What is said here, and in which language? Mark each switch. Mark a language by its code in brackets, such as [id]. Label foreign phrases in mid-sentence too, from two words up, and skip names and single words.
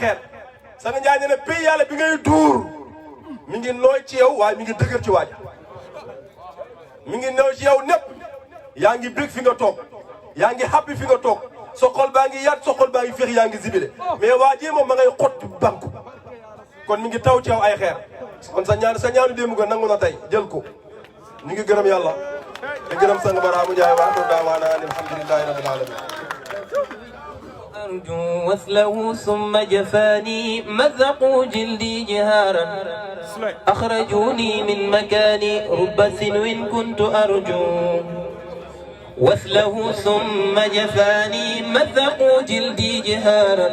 [wo] xeer Sang Ndiaye nee na pays yàlla bi ngay duur mi ngi nooy ci yow waaye mi ngi dëgër ci waaj mi ngi nooy ci yow népp yaa ngi bég fi nga toog yaa ngi happy fi nga toog sa xol baa ngi yaat sa xol baa ngi féex yaa ngi zibile mais waa ji moom ma ngay xott banku kon mi ngi taw ci yow ay xeer kon sa ñaanu démb ga nangu na tey jël ko ñu ngi gërëm yàlla di gërëm Sang Barhama Ndiaye [ar] وآخر دعوانا الحمد لله رب العالمين أرجو وصله ثم جفاني مزقوا جلدي جهارا أخرجوني من مكاني رب سنو كنت أرجو وصله ثم جفاني مزقوا جلدي جهارا